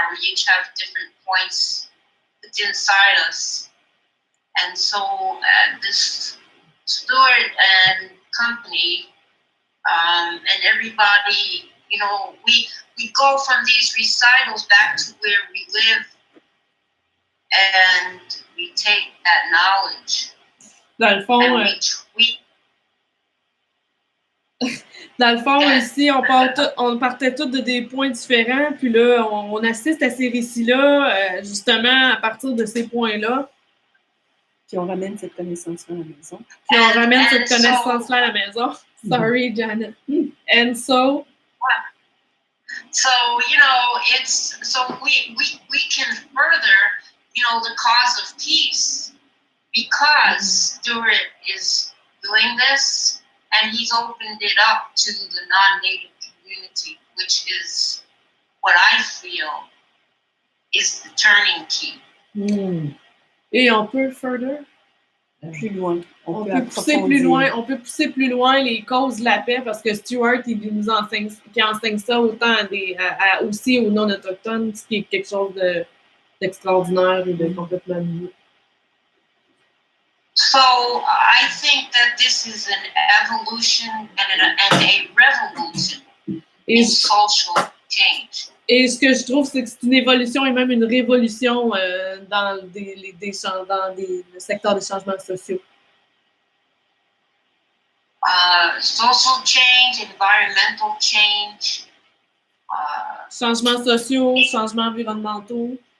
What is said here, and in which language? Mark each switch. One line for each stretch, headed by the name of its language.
English: We each have different points that's inside us, and so this Stuart and company and everybody, you know, we go from these recitals back to where we live, and we take that knowledge.
French: Dans le fond, dans le fond, ici, on partait tous de des points différents, puis là, on assiste à ces récits-là, justement, à partir de ces points-là. Puis on ramène cette connaissance-là à la maison. Puis on ramène cette connaissance-là à la maison.
English: Sorry, Janet. And so? So, you know, we can further, you know, the cause of peace because Stuart is doing this and he's opened it up to the non-native community, which is what I feel is the turning key.
French: Et on peut further? Plus loin. On peut pousser plus loin les causes de la paix parce que Stuart, il nous enseigne ça autant aussi aux non-autochtones, ce qui est quelque chose d'extraordinaire et de complètement nouveau.
English: So I think that this is an evolution and a revolution in social change.
French: Et ce que je trouve, c'est que c'est une évolution et même une révolution dans le secteur des changements sociaux.
English: Social change, environmental change.
French: Changements sociaux, changements environnementaux.